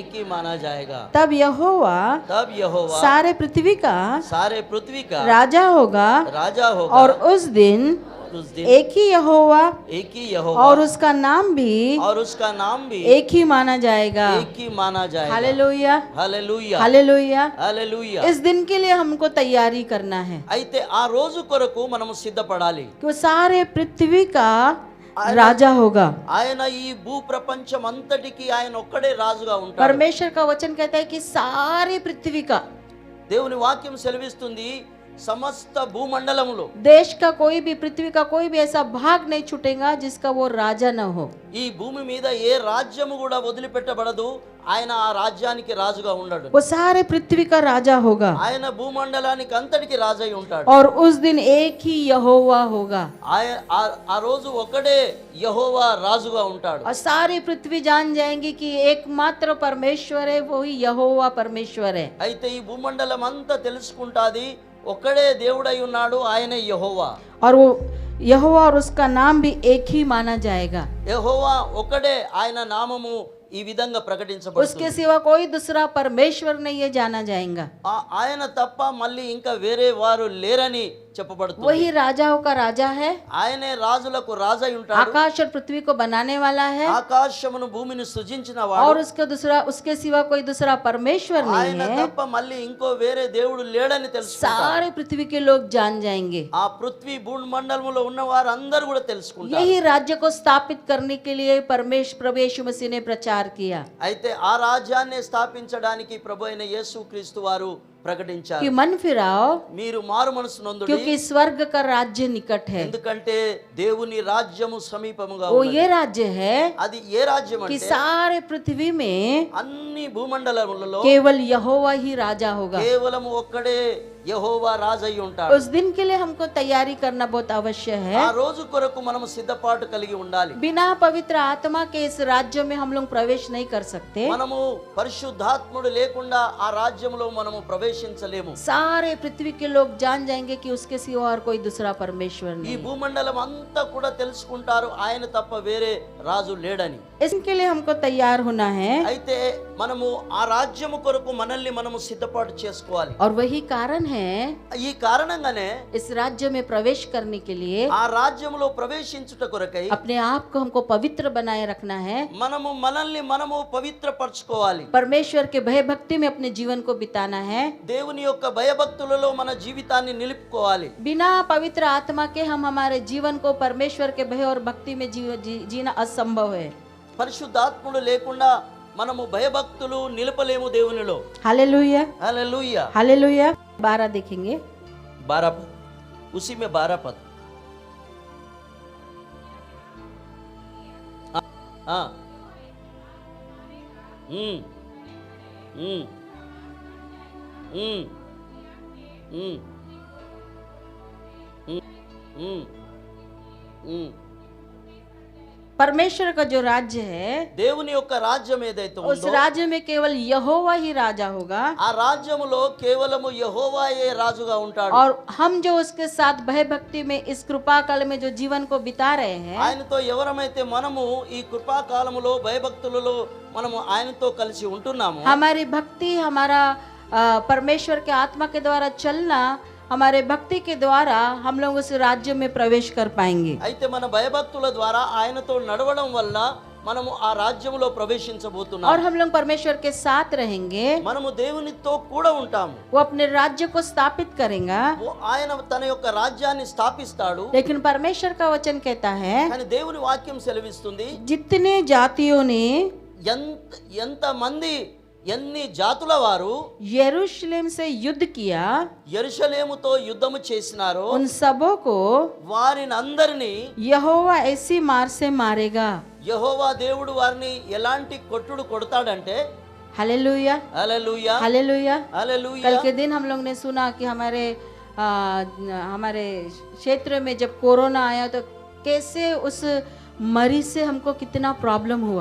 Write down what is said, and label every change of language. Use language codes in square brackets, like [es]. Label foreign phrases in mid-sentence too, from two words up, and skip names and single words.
[hi] तब यहोवा सारे पृथ्वी का राजा होगा और उस दिन एक ही यहोवा और उसका नाम भी एक ही माना जाएगा। हालेलुया हालेलुया हालेलुया। हालेलुया। इस दिन के लिए हमको तैयारी करना है [te] అయితే ఆ రోజు కొరకు మనము సిద్ధపడాలి। [hi] कि वो सारे पृथ्वी का राजा होगा। [te] ఆయన ఈ భూ ప్రపంచం అంతటికి ఆయన ఒక్కడే రాజుగా ఉంటాడు। [hi] परमेश्वर का वचन कहता है कि सारी पृथ्वी का, [te] దేవుని వాక్యం సెలవిస్తుంది సమస్త భూమండలములో [hi] देश का कोई भी, पृथ्वी का कोई भी ऐसा भाग नहीं छूटेगा जिसका वो राजा न हो। [te] ఈ భూమి మీద ఏ రాజ్యము కూడా వదిలిపెట్టబడదు, ఆయన ఆ రాజ్యానికి రాజుగా ఉండడు। [hi] वो सारे पृथ्वी का राजा होगा [te] ఆయన భూమండలానికి అంతటికి రాజై ఉంటాడు। [hi] और उस दिन एक ही यहोवा होगा। [te] ఆ రోజు ఒకడే యెహోవా రాజుగా ఉంటాడు। [hi] और सारी पृथ्वी जान जाएंगी कि एकमात्र परमेश्वर है, वो ही यहोवा परमेश्वर है। [te] అయితే ఈ భూమండలం అంతా తెలుసుకుంటాది ఒక్కడే దేవుడై ఉన్నాడు, ఆయనే యెహోవా। [hi] और वो यहोवा और उसका नाम भी एक ही माना जाएगा। [te] యెహోవా ఒకడే, ఆయన నామము ఈ విధంగా ప్రకటించబడుతుంది। [hi] उसके सिवा कोई दूसरा परमेश्वर नहीं है जाना जाएगा। [te] ఆయన తప్ప మళ్ళీ ఇంకా వేరే వారు లేరని చెప్పబడుతుంది। [hi] वही राजाओं का राजा है, [te] ఆయనే రాజులకు రాజై ఉంటాడు। [hi] आकाश और पृथ्वी को बनाने वाला है [te] ఆకాశమును భూమిని సృజించిన [hi] और [te] వాడు। [hi] उसके सिवा कोई दूसरा परमेश्वर नहीं [te] ఆయన [hi] है। [te] తప్ప మళ్ళీ ఇంకో వేరే దేవుడు లేడని తెలుసుకుంటారు। [hi] सारे पृथ्वी के लोग जान जाएंगे। [te] ఆ పృథ్వీ భూమండలములో ఉన్న వారు అందరూ కూడా తెలుసుకుంటారు। [hi] यही राज्य को स्थापित करने के लिए प्रभु यीशु मसीह ने प्रचार किया। [te] అయితే ఆ రాజ్యాన్ని స్థాపించడానికి ప్రభు అయిన యేసుక్రీస్తు వారు ప్రకటించారు [hi] कि मन फिराओ [te] మీరు మారు మనసు నొందుడి, [hi] क्योंकि स्वर्ग का राज्य निकट है। [te] ఎందుకంటే దేవుని రాజ్యము సమీపముగా [hi] वो [te] ఉన్నది। [hi] ये राज्य है [te] అది ఏ రాజ్యం [hi] कि [te] అంటే [hi] सारे पृथ्वी में [te] అన్ని భూమండలములలో [hi] केवल यहोवा ही राजा होगा। [te] కేవలం ఒక్కడే యెహోవా రాజై ఉంటాడు। [hi] उस दिन के लिए हमको तैयारी करना बहुत आवश्यक है। [te] ఆ రోజు కొరకు మనము సిద్ధపాటు కలిగి ఉండాలి। [hi] बिना पवित्र आत्मा के इस राज्य में हम लोग प्रवेश नहीं कर सकते। [te] మనము పరిశుద్ధాత్ముడు లేకుండా ఆ రాజ్యంలో మనము ప్రవేశించలేము। [hi] सारे पृथ्वी के लोग जान जाएंगे कि उसके सिवा और कोई दूसरा परमेश्वर [te] ఈ [hi] नहीं। [te] భూమండలం అంతా కూడా తెలుసుకుంటారు ఆయన తప్ప వేరే రాజు లేడని। [hi] इसके लिए हमको तैयार होना है [te] అయితే మనము ఆ రాజ్యము కొరకు మనల్ని మనము సిద్ధపాటు చేసుకోవాలి। [hi] और वही कारण है [te] ఈ కారణంగానే [hi] इस राज्य में प्रवेश करने के लिए [te] ఆ రాజ్యములో ప్రవేశించుట కొరకై [hi] अपने आप को हमको पवित्र बनाए रखना है। [te] మనము మనల్ని మనము పవిత్రపరచుకోవాలి। [hi] परमेश्वर के भय भक्ति में अपने जीवन को बिताना है। [te] దేవుని యొక్క భయభక్తులలో మన జీవితాన్ని నిలుపుకోవాలి। [hi] बिना पवित्र आत्मा के हम हमारे जीवन को परमेश्वर के भय और भक्ति में जीना असंभव है। [te] పరిశుద్ధాత్ముడు లేకుండా మనము భయభక్తులు నిలపలేము దేవునిలో। [hi] हालेलुया [te] హల్లెలూయా। [hi] हालेलुया। 12 देखेंगे। 12 पद, उसी में 12 पद। हाँ हम्म हम्म हम्म हम्म हम्म हम्म परमेश्वर का जो राज्य है [te] దేవుని యొక్క రాజ్యం ఏదైతే [hi] उस [te] ఉందో [hi] राज्य में केवल यहोवा ही राजा होगा [te] ఆ రాజ్యములో కేవలము యెహోవాయే రాజుగా ఉంటాడు। [hi] और हम जो उसके साथ भय भक्ति में इस कृपा काल में जो जीवन को बिता रहे हैं [te] ఆయనతో ఎవరమైతే మనము ఈ కృపా కాలములో భయభక్తులలో మనము ఆయనతో కలిసి ఉంటున్నాము, [hi] हमारी भक्ति हमारा परमेश्वर के आत्मा के द्वारा चलना, हमारे भक्ति के द्वारा हम लोग उस राज्य में प्रवेश कर पाएंगे। [te] అయితే మన భయభక్తుల ద్వారా ఆయనతో నడవడం వల్ల మనము ఆ రాజ్యములో ప్రవేశించబోతున్నాము। [hi] और हम लोग परमेश्वर के साथ रहेंगे। [te] మనము దేవునితో కూడా ఉంటాము। [hi] वो अपने राज्य को स्थापित करेगा। [te] ఆయన తన యొక్క రాజ్యాన్ని స్థాపిస్తాడు। [hi] लेकिन परमेश्वर का वचन कहता है [te] కానీ దేవుని వాక్యం సెలవిస్తుంది [hi] जितने जातियों ने [te] ఎంత మంది ఎన్ని జాతుల వారు [hi] यरूशलेम से युद्ध किया, [te] యెరూషలేముతో యుద్ధము చేసినారో [hi] उन सबों को [te] వారిని అందరినీ [hi] यहोवा ऐसी मार से मारेगा। [te] యెహోవా దేవుడు వారిని ఎలాంటి కొట్టుడు కొడతాడంటే [hi] हालेलुया [te] హల్లెలూయా [hi] हालेलुया। [te] హల్లెలూయా। [hi] कल के दिन हम लोग ने सुना कि हमारे हमारे क्षेत्र में जब कोरोना आया तो कैसे उस मरीज से हमको कितना प्रॉब्लम हुआ।